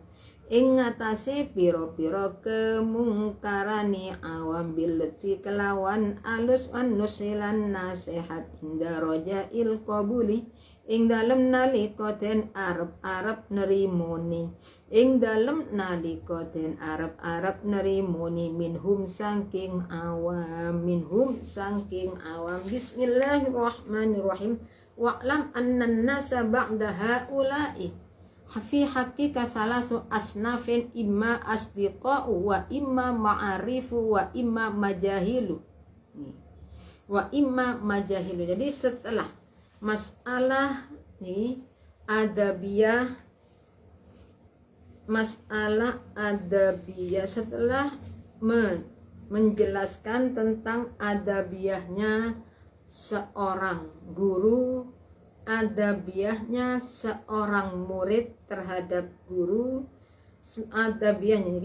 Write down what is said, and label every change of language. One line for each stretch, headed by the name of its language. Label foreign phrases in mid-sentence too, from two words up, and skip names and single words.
Javanese: ing atase pira-pira kemungkarani awam, bilutfi kelawan alus
Arabic: والنصح لهم
Javanese: nasihat
Arabic: عند رجاء القبول
Javanese: ing dalem nalika den arep-arep nerimoni, ing dalem nalika den arep-arep nerimoni, minhum saking awam, minhum saking awam.
Arabic: Bismillahirrahmanirrahim. واعلم أن الناس بعد هؤلاء في حقك ثلاثة أصناف إما أصدقاء وإما معارف وإما مجاهيل وإما مجاهيل.
Indonesian: Jadi setelah masalah nih adabiyah, masalah adabiyah, setelah menjelaskan tentang adabiyahnya seorang guru, adabiyahnya seorang murid terhadap guru, adabiyahnya.